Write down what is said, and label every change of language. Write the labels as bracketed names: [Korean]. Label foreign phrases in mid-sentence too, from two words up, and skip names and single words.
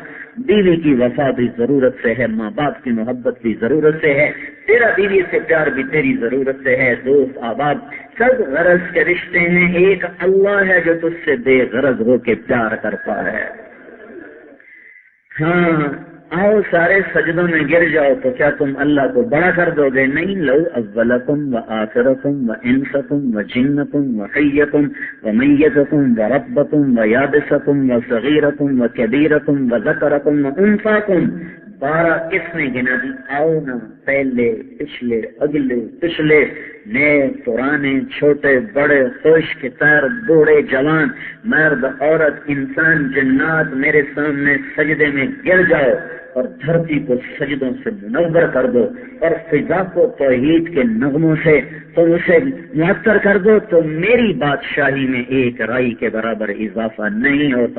[Urdu] بیوی کی وفا بھی ضرورت سے ہے، ماں باپ کی محبت بھی ضرورت سے ہے، تیرا بیوی سے پیار بھی تیری ضرورت سے ہے، دوست احباب سب غرض کے رشتے ہیں، ایک اللہ ہے جو تجھ سے بے غرض ہو کے پیار کرتا ہے۔ ہاں آؤ سارے سجدوں میں گر جاؤ تو کیا تم اللہ کو بڑا کر دو گے؟ نہیں، [Arabic] لو اولکم و آخرکم و انسکم و جنکم و حیکم و میتکم و ربکم و یابسکم و صغیرکم و کبیرکم و ذکرکم و انثاکم، [Urdu] 12 کس نے گنا دی؟ آؤ نا، پہلے پچھلے اگلے پچھلے، نئے پرانے، چھوٹے بڑے، خشک تر، بوڑھے جوان، مرد عورت، انسان جنات، میرے سامنے سجدے میں گر جاؤ اور دھرتی کو سجدوں سے منور کر دو اور فضا کو توحید کے نغموں سے تم اسے معطر کر دو، تو میری بادشاہی میں ایک رائی کے برابر اضافہ نہیں ہوتا۔